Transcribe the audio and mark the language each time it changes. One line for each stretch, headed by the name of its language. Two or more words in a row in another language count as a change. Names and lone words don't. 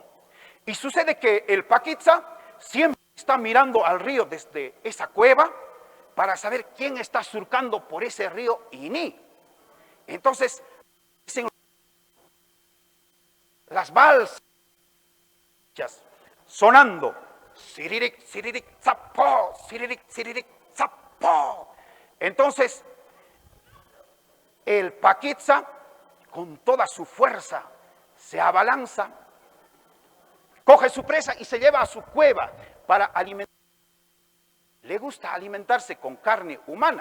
Spanish: Y sucede que el Paquitza siempre está mirando al río desde esa cueva para saber quién está surcando por ese río Iní. Entonces, las balsas sonando, siririk, siririk, zapó, siririk, siririk, zapó. Entonces, el Paquitza, con toda su fuerza, se abalanza, coge su presa y se lleva a su cueva para alimentar. Le gusta alimentarse con carne humana.